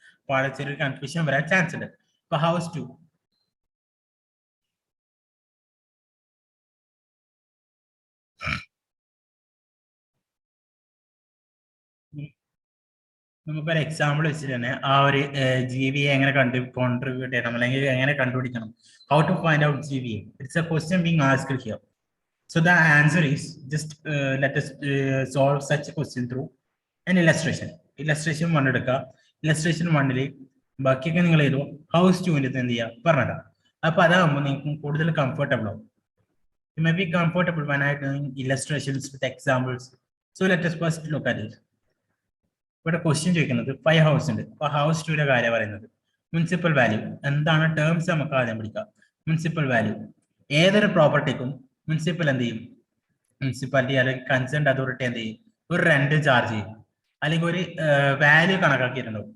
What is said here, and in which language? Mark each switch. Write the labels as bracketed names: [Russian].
[Malayalam] അപ്പോൾ അവിടെ ചെറിയൊരു കൺഫ്യൂഷൻ വരാൻ ചാൻസ് ഉണ്ട്. ഇപ്പൊ ഹൗസ് 2 നമുക്കൊരു എക്സാമ്പിൾ വെച്ചിട്ട് തന്നെ ആ ഒരു GVA എങ്ങനെ കോൺട്രിബ്യൂട്ട് ചെയ്യണം അല്ലെങ്കിൽ എങ്ങനെ കണ്ടുപിടിക്കണം. [English] How to find out GVA? It's a question being asked here. So the answer is just let us solve such a question through an illustration. [Malayalam] Illustration 1 എടുക്കുക. Illustration 1 ബാക്കിയൊക്കെ നിങ്ങൾ ചെയ്തു. ഹൗസ് 2ന്റെ എന്ത് ചെയ്യുക പറഞ്ഞതാ. അപ്പൊ അതാകുമ്പോൾ നിങ്ങൾക്ക് കൂടുതൽ കംഫർട്ടബിൾ ആവും. [English] You may be comfortable when I doing illustrations with examples. So let us first look at it. [Malayalam] ഇവിടെ ക്വസ്റ്റ്യൻ ചോദിക്കുന്നത് 5 ഹൗസ് ഉണ്ട്. അപ്പൊ ഹൗസ് 2ന്റെ കാര്യം പറയുന്നത് മുനിസിപ്പൽ വാല്യൂ എന്താണ്? ടേംസ് നമുക്ക് ആദ്യം പിടിക്കാം. മുനിസിപ്പൽ വാല്യൂ ഏതൊരു പ്രോപ്പർട്ടിക്കും മുനിസിപ്പൽ എന്ത് ചെയ്യും? മുനിസിപ്പാലിറ്റി അല്ലെങ്കിൽ കൺസേൺഡ് അതോറിറ്റി എന്ത് ചെയ്യും? ഒരു റെന്റ് ചാർജ് ചെയ്യും അല്ലെങ്കിൽ ഒരു വാല്യൂ കണക്കാക്കിയിട്ടുണ്ടാവും.